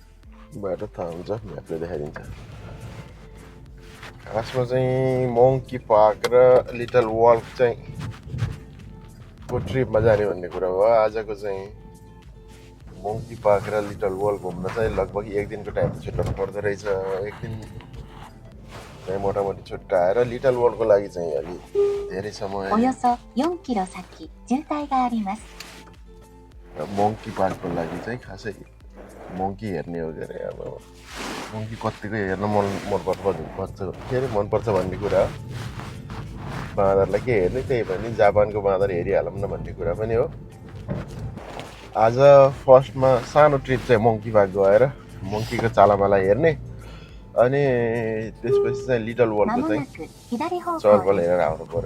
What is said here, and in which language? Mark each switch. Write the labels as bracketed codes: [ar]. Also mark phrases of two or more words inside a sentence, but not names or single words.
[ne] बाटो थाहा हुन्छ, म्यापले देखाइदिन्छ। खासमा चाहिँ मङ्की पार्क र लिटल वल्क चाहिँ को ट्रिपमा जाने भन्ने कुरा हो। आजको चाहिँ मङ्की पार्क र लिटल वल्क घुम्न चाहिँ लगभग एक दिनको टाइम छुट्याउनु पर्दो रहेछ। एक दिन चाहिँ मोटामोटी छुट्याएर लिटल वल्कको लागि चाहिँ अलि धेरै समय, [ja] およそ4キロ先、渋滞があります。 [ne] र मङ्की पार्कको लागि चाहिँ खासै मङ्की हेर्ने हो के अरे, अब मङ्की कत्तिको हेर्न मनपर्छ भन्ने कुरा हो। बाँदरलाई के हेर्ने, त्यही पनि जापानको बाँदर हेरिहालौँ न भन्ने कुरा पनि हो। आज फर्स्टमा सानो ट्रिप चाहिँ मङ्की पार्क गएर मङ्कीको चालामाला हेर्ने, अनि त्यसपछि चाहिँ लिटल वल्कको चाहिँ चलपल हेरेर आउनु पर्यो।